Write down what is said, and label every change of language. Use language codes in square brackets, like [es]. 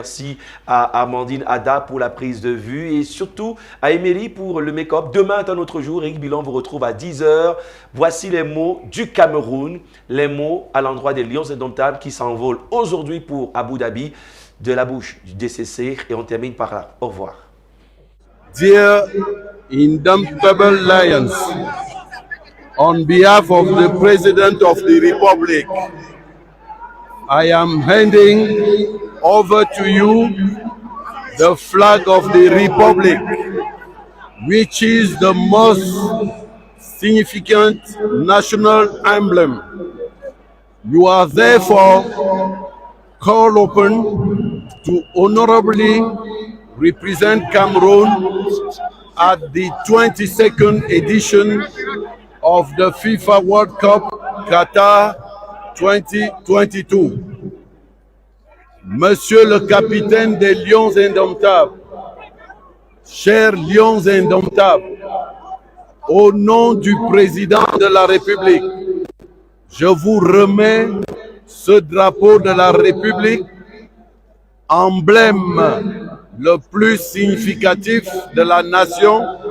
[fr] Merci à Amandine Ada pour la prise de vue et surtout à Émilie pour le make-up. Demain est un autre jour. Eric Bilan vous retrouve à 10 h. Voici les mots du Cameroun, les mots à l'endroit des Lions indomptables qui s'envolent aujourd'hui pour Abu Dhabi de la bouche du DCC et on termine par là. Au revoir. [en] Dear Indomitable Lions, on behalf of the President of the Republic, I am handing over to you the flag of the Republic, which is the most significant national emblem. You are therefore called upon to honorably represent Cameroon at the 22nd edition of the FIFA World Cup Qatar 2022. [fr] Monsieur le capitaine des Lions indomptables, chers Lions indomptables, au nom du président de la République, je vous remets ce drapeau de la République, emblème le plus significatif de la nation,